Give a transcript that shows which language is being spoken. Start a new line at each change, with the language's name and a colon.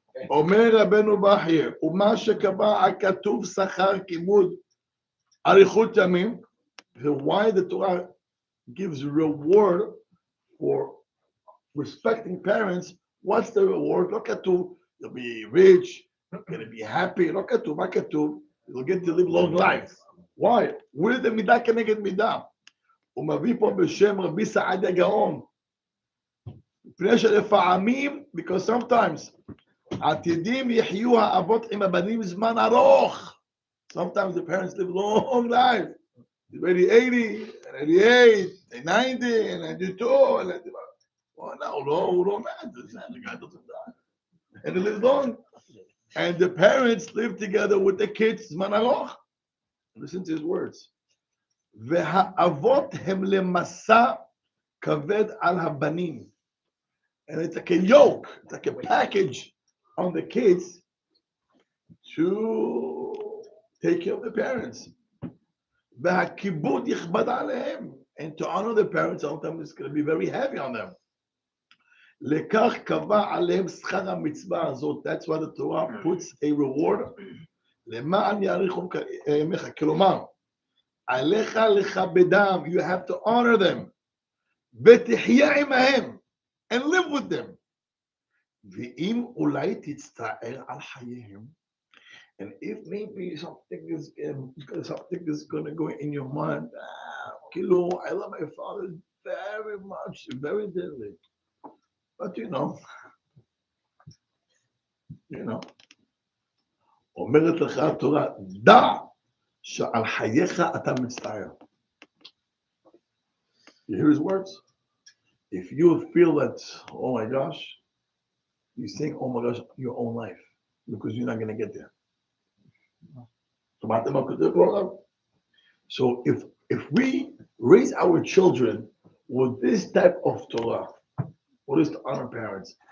Hebrew: אומר רבנו בחיי, ומה שקבע הכתוב שכר כיבוד אריכות ימים,
English: why the Torah gives reward for respecting parents, what's the reward?
Hebrew: לא כתוב,
English: you'll be rich, you're going to be happy,
Hebrew: לא כתוב, מה כתוב?
English: You'll get to live long life. Why? Where the
Hebrew: מידה כנגד מידה? הוא מביא פה בשם רבי סעדיה גאון. מפני שלפעמים,
English: because sometimes,
Hebrew: עתידים יחיו האבות עם הבנים זמן ארוך.
English: Sometimes the parents live long life. They're already 80, and 88, and 90, and 92, and well, no, no, man, the guy doesn't die. And they live long. And the parents live together with the kids,
Hebrew: זמן ארוך.
English: Listen to his words.
Hebrew: והאבות הם למסע כבד על הבנים.
English: And it's like a yoke, it's like a package on the kids to take care of the parents.
Hebrew: והכיבוד יכבד עליהם.
English: And to honor the parents, sometimes it's going to be very heavy on them.
Hebrew: לכך קבע עליהם שכר המצווה הזאת.
English: That's why the Torah puts a reward.
Hebrew: למען יאריכו ימיך. כלומר, עליך לכבדם.
English: You have to honor them.
Hebrew: ותחיה עמהם.
English: And live with them.
Hebrew: ואם אולי תצטער על חייהם,
English: and if maybe something is going to go in your mind, כאילו, I love my father very much, very dearly. But you know,
Hebrew: אומרת לך התורה, דע שעל חייך אתה מצטער.
English: You hear his words? If you feel that, oh my gosh, you think, oh my gosh, your own life, because you're not going to get there.
Hebrew: שמעתם מה כותב פה?
English: So if we raise our children with this type of Torah, what is to honor parents?